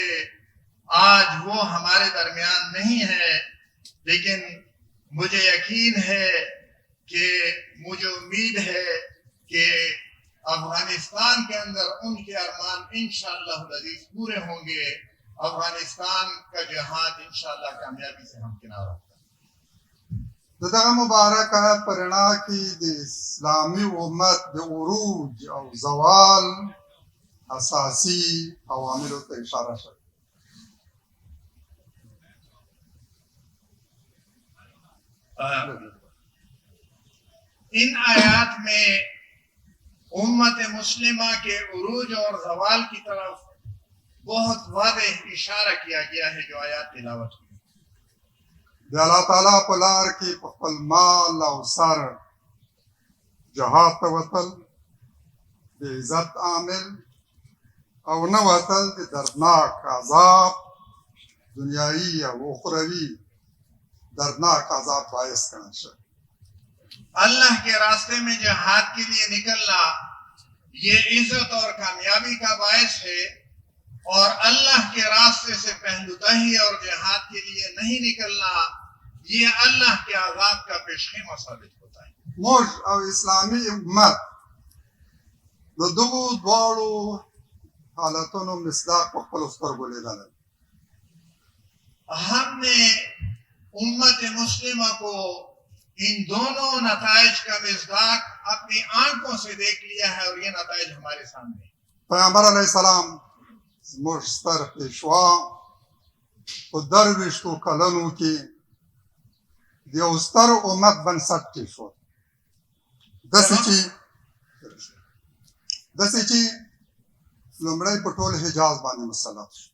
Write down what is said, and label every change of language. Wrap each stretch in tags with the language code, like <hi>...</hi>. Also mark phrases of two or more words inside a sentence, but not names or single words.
<ur>آج وہ ہمارے درمیان نہیں ہے، لیکن مجھے یقین ہے کہ مجھے امید ہے کہ افغانستان کے اندر ان کے ارمان</ur> <ar>انشاءاللہ العزیز</ar> <ur>پورے ہوں گے۔ افغانستان کا جہاد</ur> <ar>انشاءاللہ</ar> <ur>کامیابی سے ہمکنار ہوگا۔</ur> <ps>د دغه مبارک آیت په رڼا کې د اسلامي امت د عروج او زوال اساسي عواملو ته اشاره شوې.</ps> <ur>ان آیات میں امت مسلمہ کے عروج اور زوال کی طرف بہت واضح اشارہ کیا گیا ہے جو آیات تلاوت ہوئی۔</ur> <ps>د الله تعالی په لار کې په خپل مال او سر جهاد ته وتل د عزت عامل او نه وتل د دردناک عذاب دنیائی او اخروی دردناک عذاب باعث ګڼل شوی.</ps> <ur>اللہ کے راستے میں جہاد کے لیے نکلنا یہ عزت اور کامیابی کا باعث ہے، اور اللہ کے راستے سے پہلو تہی اور جہاد کے لیے نہیں نکلنا یہ اللہ کے عذاب کا پیشخیمہ ثابت ہوتا ہے.</ur> <ps>موږ او اسلامي امت د دغو دواړو حالتونو مصداق په خپلو سترګو لیدلی.</ps> <ur>ہم نے امت مسلمہ کو ان دونوں نتائج کا مصداق اپنی آنکھوں سے دیکھ لیا ہے، اور یہ نتائج ہمارے سامنے ہیں.</ur> <ps>پیغمبر</ps> <ar>علیه السلام</ar> <ps>زموږ ستر پیشوا په 23 کلونو کې د یو ستر امت بنسټ کېښود. داسې چې لومړی په ټول حجاز باندې مسلط شو.</ps>